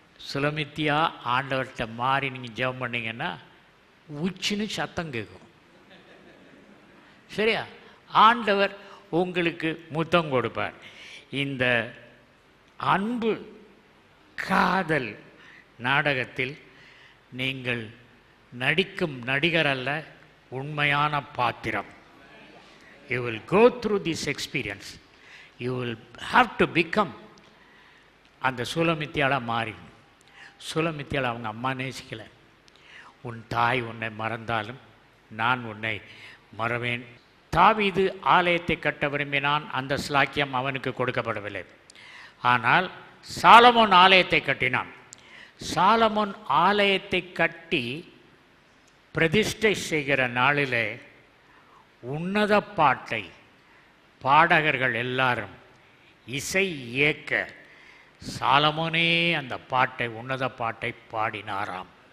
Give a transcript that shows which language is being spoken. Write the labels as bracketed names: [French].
[Tamil] சுலமித்தியா ஆண்டவர்கிட்ட மாறி நீங்கள் ஜெபம் பண்ணிங்கன்னா உச்சின்னு சத்தம் கேட்கும். சரியா? ஆண்டவர் உங்களுக்கு முத்தம் கொடுப்பார். இந்த அன்பு காதல் நாடகத்தில் நீங்கள் நடிக்கும் நடிகர் அல்ல, உண்மையான பாத்திரம். [English] You will go through this experience. You will have to become [Tamil] அந்த சுலமித்தியால மாறி. சுலமித்தியால் அவங்க அம்மா நேசிக்கலை. உன் தாய் உன்னை மறந்தாலும் நான் உன்னை மறவேன். தாவீது ஆலயத்தை கட்ட விரும்பினான், அந்த ஸ்லாக்கியம் அவனுக்கு கொடுக்கப்படவில்லை. ஆனால் சாலமோன் ஆலயத்தை கட்டினான். சாலமோன் ஆலயத்தை கட்டி பிரதிஷ்டை செய்கிற நாளிலே உன்னத பாட்டை பாடகர்கள் எல்லாரும் இசை இயக்க சாலமோனே அந்த பாட்டை, உன்னத பாட்டை பாடினாராம்.